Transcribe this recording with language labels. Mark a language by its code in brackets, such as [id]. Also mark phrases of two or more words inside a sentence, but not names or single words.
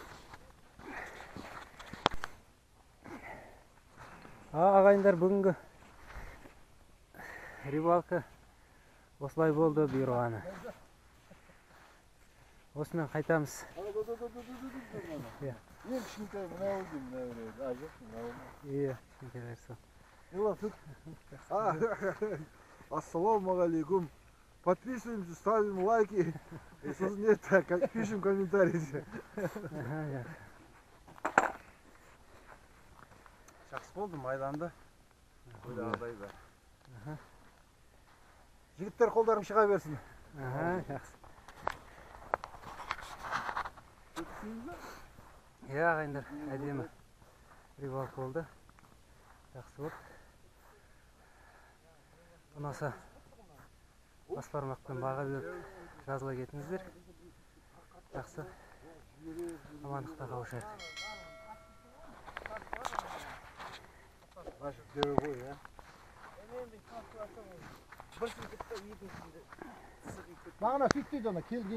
[kk] Ағайындар, бүгінгі рыбалка осылай болды бұйырғаны. Осымен қайтамыз. Ең кішкентай мынау деймін, мына біреу. А, жоқ, мынау. Иә, кішкентайлар сол. Ела, тут. Ассалаумағалейкум. [ru] Подписываемся, ставим лайки. И сосын это, пишем комментарии. Аха, [kk] Жақсы болды, майланды. Ойлағандай да. Жігіттер қолдарың шыға берсін. аха, жақсы. Иә, ағайындар, әдемі рыбалка болды. Жақсы болды. Ұнаса бас бармақпен баға беріп жазыла кетіңіздер. Жақсы. Амандықта қауышайық. [ru] Наши дорогой, а? [kk] Мағына сөйтпейді ана, келген